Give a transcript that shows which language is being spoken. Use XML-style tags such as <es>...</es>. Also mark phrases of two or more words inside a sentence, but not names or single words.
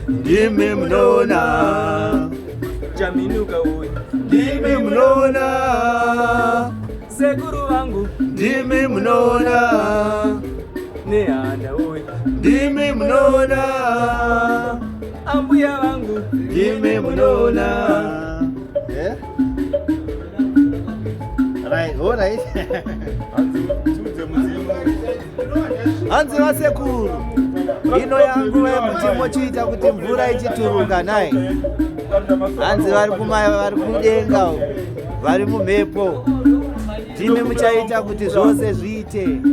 <sn>Ndimi munona. Chaminuka uye. Ndimi munona. Sekuru wangu. Ndimi munona. Nehanda uye. Ndimi munona. Ambuya wangu. Ndimi munona.</sn> <en>Yeah? Right, all right.</en> <sn>Hanzi, tudze muzimu. Hanzi vasekuru, ino yangu wemuti mochiita kuti mvura ichituruka nai. Hanzi vari kuma-, vari kudenga uko, vari mumhepo. Ndimi muchaita kuti zvose zviite.</sn>